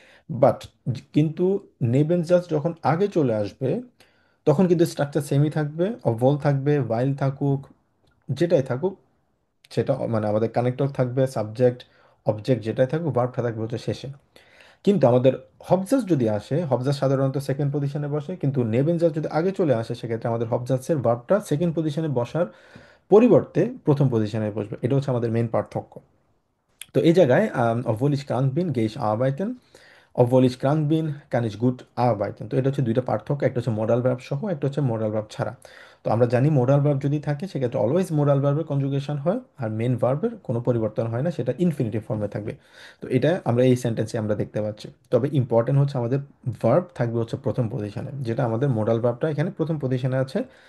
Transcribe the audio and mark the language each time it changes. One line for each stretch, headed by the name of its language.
Bangla: But কিন্তু নেবেনজাস যখন আগে চলে আসবে তখন কিন্তু স্ট্রাকচার সেমই থাকবে, অভ্যল থাকবে, ভাইল থাকুক, যেটাই থাকুক, সেটা মানে আমাদের কানেক্টর থাকবে, সাবজেক্ট অবজেক্ট যেটাই থাকুক, ভার্বটা থাকবে হচ্ছে শেষে। কিন্তু আমাদের হবজাস যদি আসে, হবজাস সাধারণত সেকেন্ড পজিশনে বসে, কিন্তু নেবেনজাস যদি আগে চলে আসে সেক্ষেত্রে আমাদের হবজাসের ভার্বটা সেকেন্ড পজিশনে বসার পরিবর্তে প্রথম পজিশনে বসবে। এটা হচ্ছে আমাদের মেইন পার্থক্য। তো এই জায়গায়
German: obwohl ich krank bin, gehe ich arbeiten. obwohl ich krank bin, kann ich gut arbeiten.
Bangla: তো এটা হচ্ছে দুইটা পার্থক্য, একটা হচ্ছে মোডাল ভার্ব সহ, একটা হচ্ছে মোডাল ভার্ব ছাড়া। তো আমরা জানি মোডাল ভার্ব যদি থাকে সেক্ষেত্রে অলওয়েজ মোডাল ভার্বের কনজুগেশন হয়, আর মেন ভার্বের কোনো পরিবর্তন হয় না, সেটা ইনফিনিটিভ ফর্মে থাকবে। তো এটা আমরা এই সেন্টেন্সে আমরা দেখতে পাচ্ছি। তবে ইম্পর্টেন্ট হচ্ছে আমাদের ভার্ব থাকবে হচ্ছে প্রথম পজিশনে, যেটা আমাদের মোডাল ভার্বটা এখানে প্রথম পজিশনে আছে।